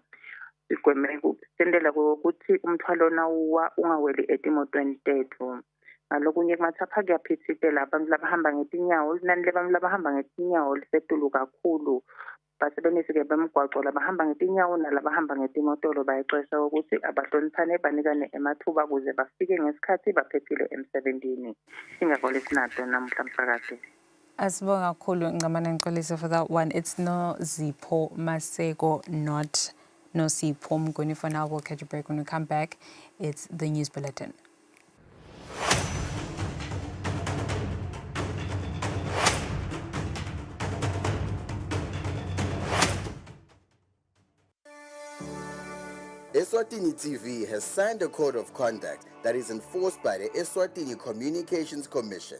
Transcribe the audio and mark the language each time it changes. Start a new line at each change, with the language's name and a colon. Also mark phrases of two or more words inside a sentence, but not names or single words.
Swati: Sigweme ukutendela ukuthi umthwalo nawuwa ungaweli etimotweni tethu. Ngalokunye kumathapha kuyaphithitela abantu labahamba ngetinyawo inani labantu labahamba ngetinyawo lisetulu kakhulu. Basebenzisi ke bemgwaqo labahamba ngetinyawo nalabahamba ngetimotolo bayexwayisa ukuthi abahloniphane banikane emathuba ukuze bafike ngesikhathi baphephile emsebenzini. Singakho lesinato namhla msakazi. Asibonga kakhulu ngicabana ngixolise
English: for that one. It's Nozipho Maseko, not Nosipho Mnguni. For now, we'll catch a break. When we come back, it's the news bulletin. Eswatini TV has signed a code of conduct that is enforced by the Eswatini Communications Commission.